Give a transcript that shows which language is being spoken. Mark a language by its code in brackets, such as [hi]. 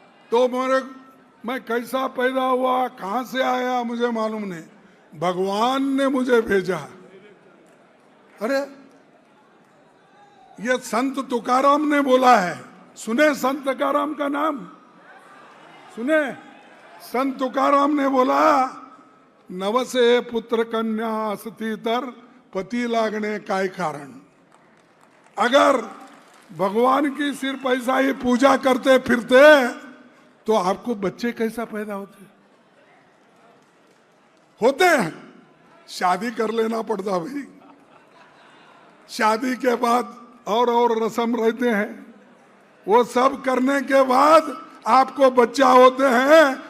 [hi] तो मैं कैसा पैदा हुआ, कहां से आया, मुझे मालूम नहीं, भगवान ने मुझे भेजा। अरे ये संत तुकाराम ने बोला है, सुने संत तुकाराम का नाम? सुने? संत तुकाराम ने बोला, [mr] नवसे पुत्र कन्या असती तर पति लागणे काय कारण। [hi] अगर भगवान की सिर्फ ऐसा ही पूजा करते फिरते तो आपको बच्चे कैसा पैदा होते हैं? शादी कर लेना पड़ता भाई, शादी के बाद और रस्म रहते हैं, वो सब करने के बाद आपको बच्चा होते हैं।